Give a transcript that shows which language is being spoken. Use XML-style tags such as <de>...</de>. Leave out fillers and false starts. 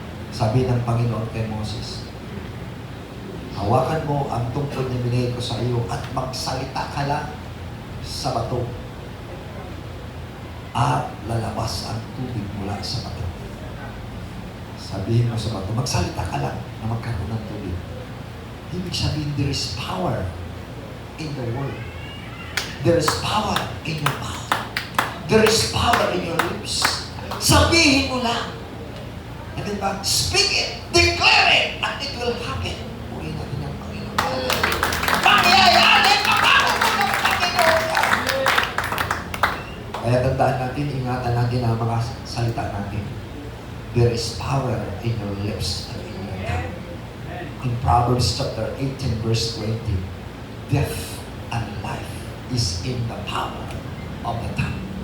<tl>Sabi ng Panginoon kay Moses, hawakan mo ang tungkod na binigay ko sa iyo at magsalita ka lang sa bato at lalabas ang tubig mula sa bato. Sabihin mo sa bato, magsalita ka lang na magkaroon ng tubig. Ibig sabihin,</tl> <en>there is power in the word. There is power in your mouth. There is power in your lips.</en> <tl>Sabihin mo lang.</tl> <en>And then ba, speak it, declare it, and it will happen.</en> <tl>Purihin natin ang Panginoon. Mangyayari ang ako ng Panginoon. Kaya tandaan natin, ingatan natin ang mga salita natin.</tl> <en>There is power in your lips and in your tongue. In Proverbs chapter 18, verse 20, death and life is in the power of the tongue.</en>